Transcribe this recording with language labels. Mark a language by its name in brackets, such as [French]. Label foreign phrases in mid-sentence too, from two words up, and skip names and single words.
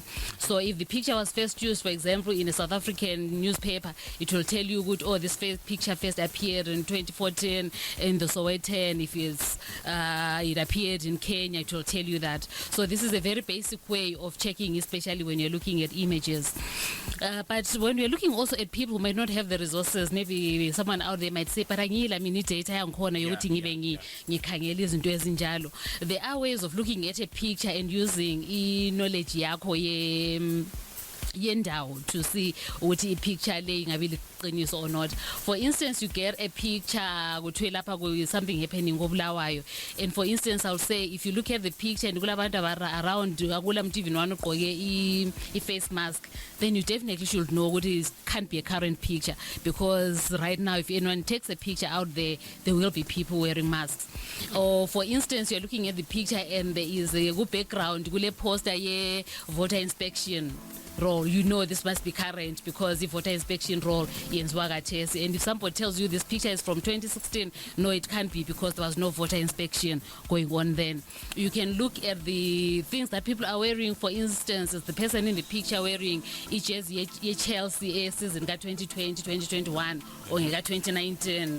[English] So if the picture was first used, for example, in a South African newspaper, it will tell you, this picture first appeared in 2014 in the Sowetan. If it appeared in Kenya, it will tell you that. So this is a very basic way of checking, especially when you're looking at images. But when we're looking also at people who might not have the resources, maybe someone out there might say, but I need data [North Ndebele] yangikhona yokuthi ngibe ngikhangela izinto ezinjalo. [English] There are ways of looking at a picture and using knowledge [North Ndebele] yakho yendawo [English] to see what a picture lay [North Ndebele] ngabe liqiniso [English] or not. For instance, you get a picture [North Ndebele] kuthiwe lapha [English] with something happening ngoBulawayo, and for instance, I'll say if you look at the picture and kulabantu around [North Ndebele] akula mntu [English] even one ugqoke a face mask, then you definitely should know what it can't be a current picture, because right now if anyone takes a picture out there will be people wearing masks. Or for instance, you're looking at the picture and there is a good background kule poster ye voter inspection roll, you know this must be current because the voter inspection roll [North Ndebele] yenziwa kathesi. [English] And if somebody tells you this picture is from 2016, no, it can't be, because there was no voter inspection going on then. You can look at the things that people are wearing. For instance, is the person in the picture wearing jersey Chelsea season 2020, 2021 or 2019.